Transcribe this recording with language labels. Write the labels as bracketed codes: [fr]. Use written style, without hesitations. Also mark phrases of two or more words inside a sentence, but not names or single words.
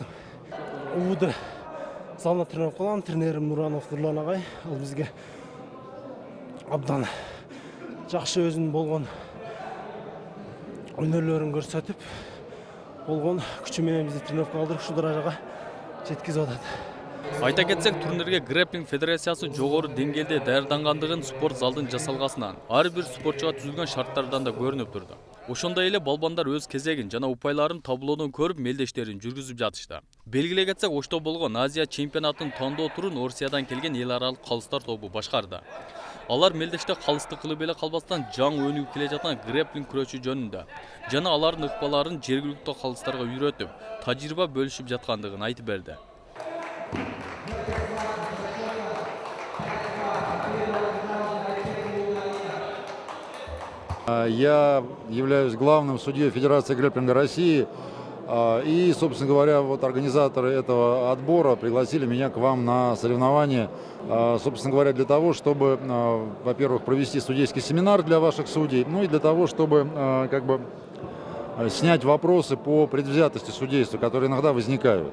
[kk] Уды залына тренировка қылам, тренерім Нуранов Нұрлан ағай. Ол бізге абдан жақсы өзінің болған өнерлерін көрсетіп, болған күшіменен бізді тренировка алдырып, шу даражаға жеткізіп атады. [ky] Айта кетсек, турнирге Грэпплинг Федерациясы жогору деңгээлде даярдангандыгын спорт залдын жасалгасынан, ар бир спортчуга түзүлгөн шарттардан да көрүнүп турду. Ошондой эле балбандар өз кезегин жана упайларын таблодон көрүп мелдештерин жүргүзүп жатышты. Белгилей кетсек, Ошто болгон Азия чемпионатынын тандоо турун Орусиядан келген эл аралык калыстар тобу башкарды. Алар мелдеште калысты кылып эле калбастан жаңы өнүгүп келе жаткан грэпплинг күрөшү жөнүндө жана алардын ыкпаларын жергиликтүү калыстарга үйрөтүп, тажрыйба бөлүшүп жаткандыгын айтып берди. [ru] Я являюсь главным судьей Федерации грэпплинга России. И, собственно говоря, вот организаторы этого отбора пригласили меня к вам на соревнования, собственно говоря, для того, чтобы, во-первых, провести судейский семинар для ваших судей, ну и для того, чтобы как бы снять вопросы по предвзятости судейства, которые иногда возникают.